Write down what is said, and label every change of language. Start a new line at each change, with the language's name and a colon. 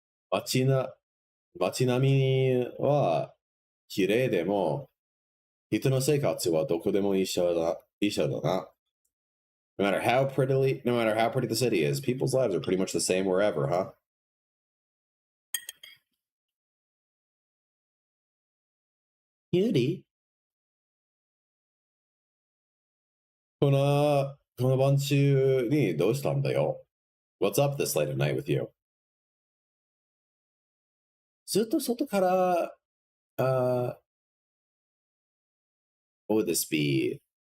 Japanese: 街並みは綺麗でも、人の生活はどこでも一緒だな。
English: No matter how pretty the city is, people's lives are pretty much the same wherever, huh? Cutie?
Japanese: この晩中にどうしたんだよ?
English: What's up this late at night with you?
Japanese: ずっと外から、
English: what would this be?